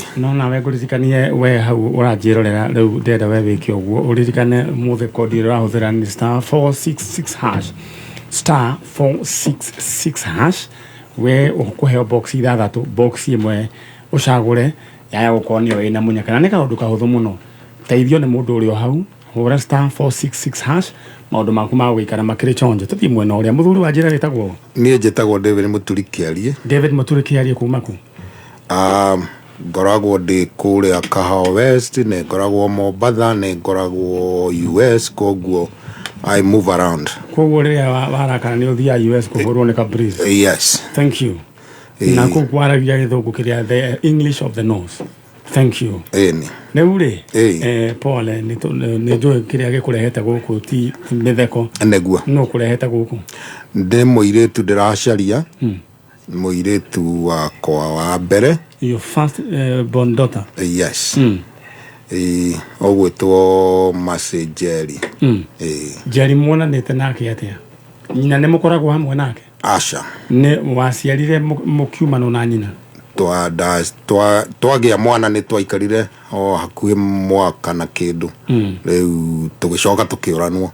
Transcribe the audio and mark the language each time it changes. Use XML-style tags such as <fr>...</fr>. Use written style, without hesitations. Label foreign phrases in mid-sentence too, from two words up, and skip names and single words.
<ki>No nawe ngũririkanie we hau ũranjĩrorera rĩu ndenda we wĩke ũguo ũririkane mũthĩ kodi ũrahũthĩra nĩ *466# *466# we ũkũheo box ithathatũ box ĩmwe ũcagũre yaya gũkorwo nĩyo ĩna mũnyaka na nĩ kaũndũ kahũthũ mũno teithio nĩ mũndũ ũrĩa hau hũra *466# maũndũ maku ma gũikara makĩrĩ chonjo tũthiĩ mwena ũrĩa mũthuri wa njĩra wĩtagwo niĩ njĩtagwo David Mũturi Kĩarie. David Mũturi Kĩarie kuma ku ngoragwo ndĩ kũrĩa Kahawa West nĩ ngoragwo Mombatha nĩ ngoragwo US koguo</ki> <en>I move around.</en> <ki>Koguo rĩrĩa warakana nĩ ũthiaga US kũhũrwo nĩ Cabriz.</ki> <en>Yes. Thank you.</en> <ki>Na koguo waragia gĩthũngũ kĩrĩa</ki> <en>the English of the North. Thank you.</en> <ki>Neure Paul nĩ njũĩ kĩrĩa gĩkũrehete gũkũ ti mĩtheko neguo no kũrehete gũkũ ndĩ mũirĩtu ndĩracaria mũirĩtu wakwa wa mbere</ki> <en>your first born daughter. Yes.</en> <ki>Ogwĩtwo Mercy Njeri. Njeri muonanĩte nake atĩa nyina nĩ mũkoragwo hamwe nake? Aca nĩ waciarire mũkiumano na nyina? Twagĩa mwana nĩ twaikarire o hakuhĩ mwaka na kĩndũ rĩu tũgĩcoka tũkĩũranwo.</ki>